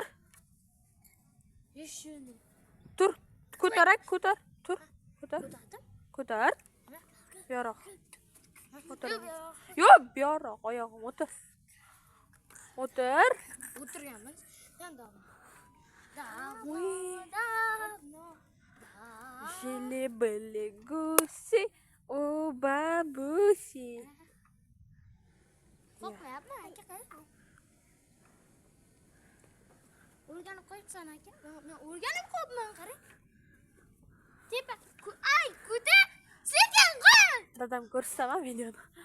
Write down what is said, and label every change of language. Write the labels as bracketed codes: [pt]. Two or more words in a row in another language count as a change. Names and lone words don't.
[uz] Yeshini. Tur. Ko'tarak, ko'tar. Tur. Ko'tar. Ko'tardim. Ko'tar. Buyoqroq. O'tir. Yo'q. Yo'q, buyoqroq oyog'im o'tir. O'tir. O'tirganman. Yandaman. [ru] Жили-были гуси у бабуси. [uz] Qo'rqmayapman, aka, qara. O'rganib qo'yibsan, aka. Men o'rganib qo'yibman, qara. Tepa, ay, ko'ta. Sekin qo'y. Dadam ko'rsatma videoni.